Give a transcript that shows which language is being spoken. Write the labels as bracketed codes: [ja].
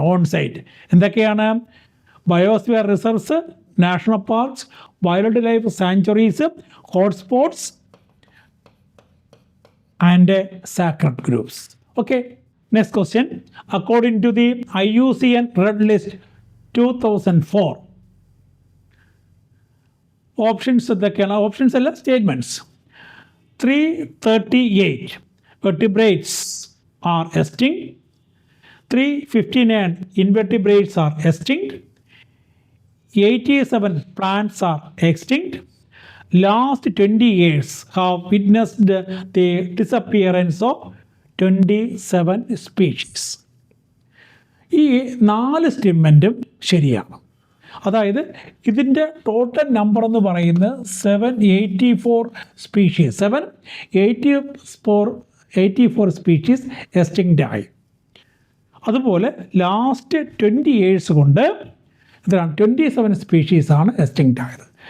[ml] On site എന്തൊക്കെയാണ്? Biosphere reserves, national parks, wild life sanctuaries, hotspots and sacred groups. Okay, next question. According to the IUCN red list 2004, options എന്തൊക്കെയാണ്? Options അല്ല, statements. [en] 338 vertebrates are extinct. 359 invertebrates are extinct. 87 plants are extinct. Last 20 years have witnessed the disappearance of 27 species. [ml] ഈ 4 സ്റ്റേറ്റ്മെൻറ്റും ശരിയാണ്. അതായത് ഇതിൻ്റെ total number എന്ന് പറയുന്നത് 784 species. 784 species extinct ആയി. അതുപോലെ ലാസ്റ്റ് 20 years കൊണ്ട് ഇതാണ് 27 സ്പീഷീസാണ് എക്സ്റ്റിങ്ക്റ്റ് ആയത്.